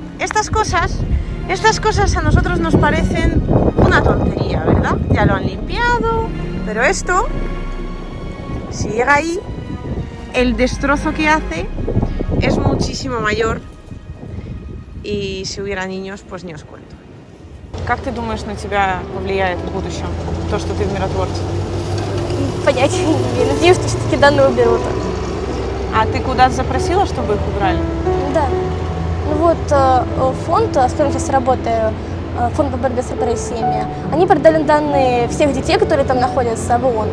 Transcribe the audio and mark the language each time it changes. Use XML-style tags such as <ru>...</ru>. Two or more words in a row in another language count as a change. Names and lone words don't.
<es>Estas cosas a nosotros nos parecen una tontería, ¿verdad? Ya lo han limpiado, pero esto, si llega ahí, el destrozo que hace es muchísimo mayor y si hubiera niños, pues ni os cuento.</es> <ru>Как ты думаешь, на тебя повлияет в будущем то, что ты в миротворце? Понятия не имею. Надеюсь, что все-таки данные уберут. А ты куда-то запросила, чтобы их убрали? Да. Ну вот фонд, с которым сейчас работаю, фонд по борьбе с репрессиями, они передали данные всех детей, которые там находятся, в ООН.</ru>